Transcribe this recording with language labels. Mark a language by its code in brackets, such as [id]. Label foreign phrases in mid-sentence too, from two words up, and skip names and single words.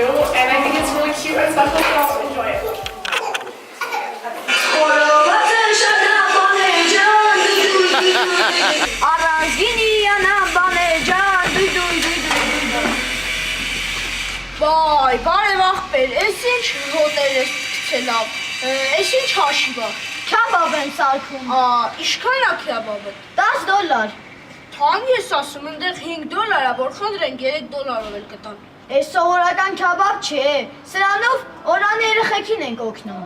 [en] And I think it's really cute and special, so also enjoy it. [hy] Vay, բարևախպեր, ես ինչ հոտեր ես գցելով, ես ինչ հաշիվա, Kebab եմ սարքում, իշքան է քեբաբը, $10 թանկ ես ասում, ընդեղ $5 է, որ խնդրենք $3 էլ կտան, Այս սովորական kebab չէ, սրանով օրան երեխեքին ենք օգնում